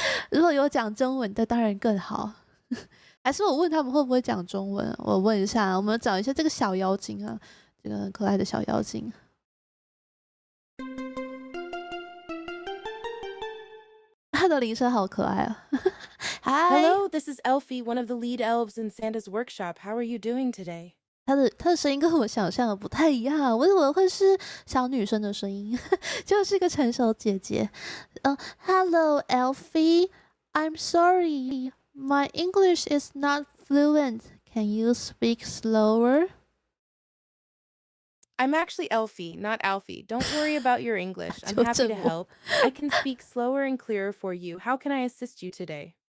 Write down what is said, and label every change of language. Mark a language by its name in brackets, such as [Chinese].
[Chinese] 如果有讲中文的，当然更好。还是我问他们会不会讲中文？我问一下，我们找一下这个小妖精啊，这个很可爱的小妖精。他的铃声好可爱啊！ [English] Hi. Hello, this is Elfie, one of the lead elves in Santa's workshop. How are you doing today? [Chinese] 她的声音跟我想象的不太一样，我以为会是小女生的声音，就是一个成熟姐姐。 [English] Hello, Elfie. I'm sorry. My English is not fluent. Can you speak slower? I'm actually Elfie, not Alfie. Don't worry about your English. I'm happy to help. I can speak slower and clearer for you. How can I assist you today?